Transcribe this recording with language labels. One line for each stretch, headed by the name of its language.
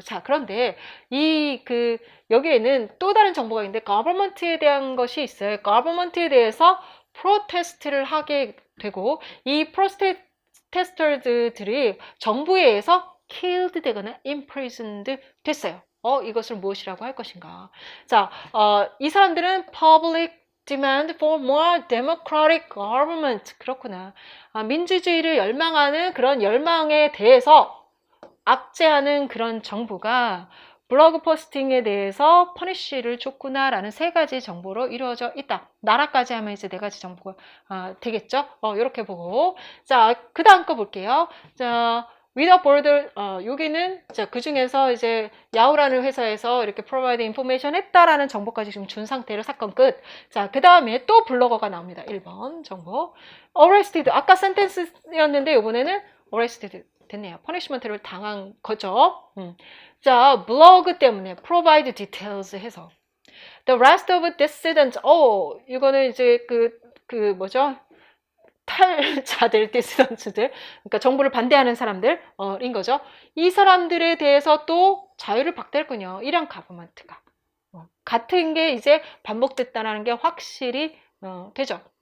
Korean: 자, 그런데 여기에는 또 다른 정보가 있는데 government에 대한 것이 있어요. government에 대해서 프로테스트를 하게 되고 이 프로테스터들이 정부에 의해서 killed 되거나 imprisoned 됐어요. 이것을 무엇이라고 할 것인가? 자, 이 사람들은 public
English: demand for more democratic government.
Korean: 그렇구나. 민주주의를 열망하는 그런 열망에 대해서 압제하는 그런 정부가 블로그 포스팅에 대해서 퍼니쉬를 줬구나라는 세 가지 정보로 이루어져 있다. 나라까지 하면 이제 네 가지 정보가 되겠죠. 이렇게 보고 자, 그 다음 거 볼게요. 자, without border 여기는 자, 그 중에서 이제 야후라는 회사에서 이렇게
English: provide information
Korean: 했다라는 정보까지 지금 준 상태로 사건 끝. 자, 그 다음에 또 블로거가 나옵니다. 1번 정보. arrested 아까 sentence였는데 이번에는 arrested 됐네요. 퍼니시먼트를 당한 거죠. 자, 블로그 때문에
English: provide details
Korean: 해서
English: the rest of dissidents.
Korean: 이거는 이제 그 뭐죠? 탈자들, 디시던트들, 그러니까 정부를 반대하는 사람들인 거죠. 이 사람들에 대해서 또 자유를 박탈했군요. 이란 가버먼트가 같은 게 이제 반복됐다는 게 확실히 되죠.